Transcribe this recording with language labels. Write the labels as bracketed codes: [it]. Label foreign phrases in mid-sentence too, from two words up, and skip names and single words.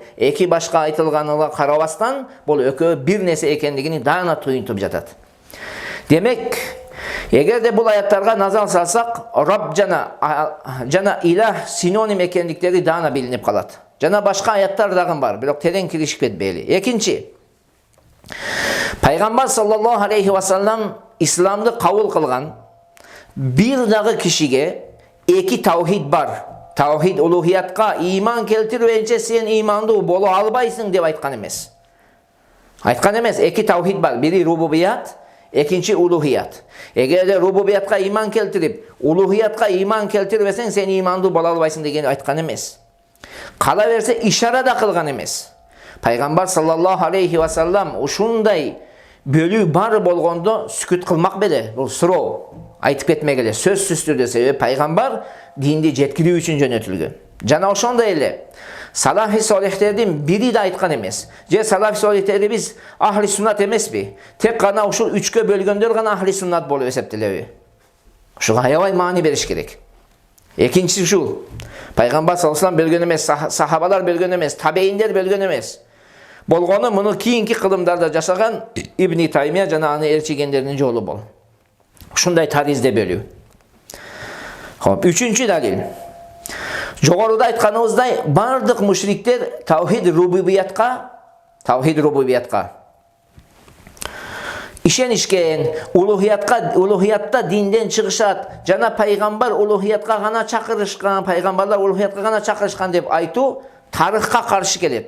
[ky] Эки башка айтылганына карабастан, бул экөө бир нерсе экендигини даана туюнтуп жатат. Демек, Эгерде бул аяттарга назар салсак, Раб жана илах синоним экендиктери даана билинип калат. Жана башка аяттар дагы бар, бирок терең киришип кетпейли. Экинчи, Пайгамбар [ar] صلى الله عليه وسلم [ky] исламды кабыл кылган бир дагы кишиге эки таухид бар. Таухид улухиятка иман келтирбейинче сен имандуу боло албайсың деп айткан эмес. Айткан эмес, эки таухид бар. Бири рубубият, экинчи улухият. Эгерде рубубиятка иман келтирип, улухиятка иман келтирбесең, сен имандуу боло албайсың деген айткан эмес. Кала берсе ишара да кылган эмес. Пайгамбар [ar] صلى الله عليه وسلم [ky] ушундай бөлүү бар болгондо сүкүт кылмак беле. Бул суроо айтып кетмек эле. Сөзсүз түрдө, себеби пайгамбар динди жеткирүү үчүн жөнөтүлгөн. Жана ошондой эле салафи солихтердин бири да айткан эмес. Же салафи солихтери биз [ar] أهل السنة [ky] эмеспи? Тек гана ушул үчкө бөлгөндөр гана [ar] أهل السنة [ky] болуп эсептелеби? Ушуга аябай маани бериш керек. Экинчиси ушул. Пайгамбар [ar] صلى الله عليه وسلم [ky] бөлгөн эмес, сахабалар бөлгөн эмес, табейиндер бөлгөн эмес. Болгону муну кийинки кылымдарда жашаган Ибн Таймия жана аны ээрчигендердин жолу бол. Ушундай таризде бөлүү. Хоп, үчүнчү далил. Жогоруда айтканыбыздай, бардык мушриктер таухид рубубиятка ишенишкен, улухиятта динден чыгышат, жана пайгамбар улухиятка гана чакырышкан, пайгамбарлар улухиятка гана чакырышкан деп айтуу тарыхка каршы келет.